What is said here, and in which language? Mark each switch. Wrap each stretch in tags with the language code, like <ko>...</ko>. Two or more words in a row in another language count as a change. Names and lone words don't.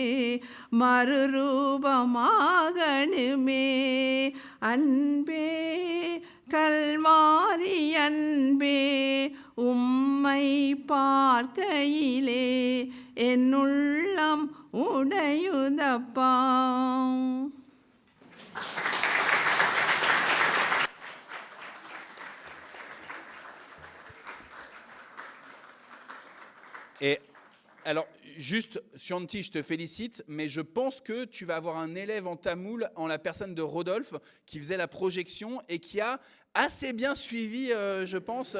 <ta>மறுரூபமாகணுமே அன்பே கல்வாரி அன்பே உம்மை பார்க்கையிலே என் உள்ளம் உடையுதப்பா.</ta> <fr>Et alors, juste, Scianti, je te félicite, mais je pense que tu vas avoir un élève en tamoul en la personne de Rodolphe qui faisait la projection et qui a assez bien suivi, je pense.</fr>